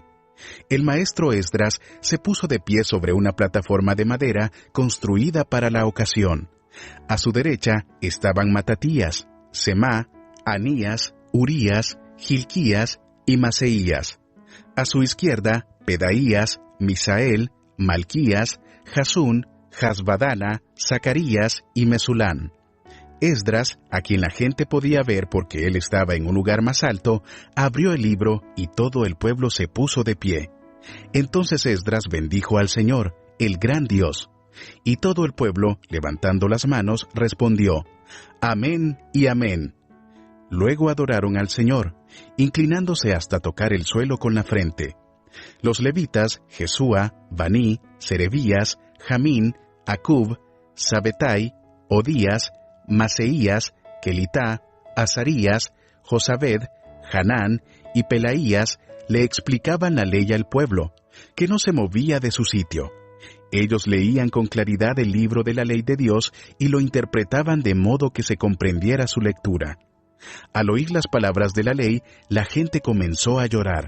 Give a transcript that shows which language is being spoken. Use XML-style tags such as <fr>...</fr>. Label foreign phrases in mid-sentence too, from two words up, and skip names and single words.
<es>El maestro Esdras se puso de pie sobre una plataforma de madera construida para la ocasión. A su derecha estaban Matatías, Semá, Anías, Urías, Gilquías y Maseías. A su izquierda, Pedaías, Misael, Malquías, Jasún, Jasbadana, Zacarías y Mesulán. Esdras, a quien la gente podía ver porque él estaba en un lugar más alto, abrió el libro y todo el pueblo se puso de pie. Entonces Esdras bendijo al Señor, el gran Dios. Y todo el pueblo, levantando las manos, respondió, Amén y Amén. Luego adoraron al Señor, inclinándose hasta tocar el suelo con la frente. Los levitas, Jesúa, Baní, Serebías, Jamín, Acub, Sabetai, Odías, Maseías, Kelitá, Azarías, Josabed, Hanán y Pelaías le explicaban la ley al pueblo, que no se movía de su sitio. Ellos leían con claridad el libro de la ley de Dios y lo interpretaban de modo que se comprendiera su lectura. Al oír las palabras de la ley, la gente comenzó a llorar.</es>